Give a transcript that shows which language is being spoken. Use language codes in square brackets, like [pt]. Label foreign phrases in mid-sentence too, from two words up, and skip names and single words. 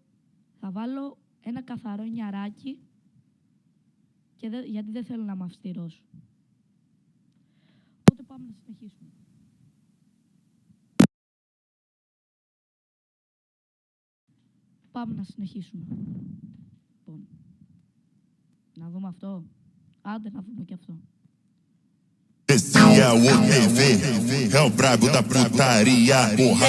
[el] Θα βάλω ένα καθαρό νιαράκι και γιατί δεν θέλω να είμαι αυστηρός. Οπότε πάμε να συνεχίσουμε. Πάμε να συνεχίσουμε. Λοιπόν, να δούμε αυτό. Άντε να δούμε και αυτό. [pt] Esse é o TV, é o brabo da putaria, porra.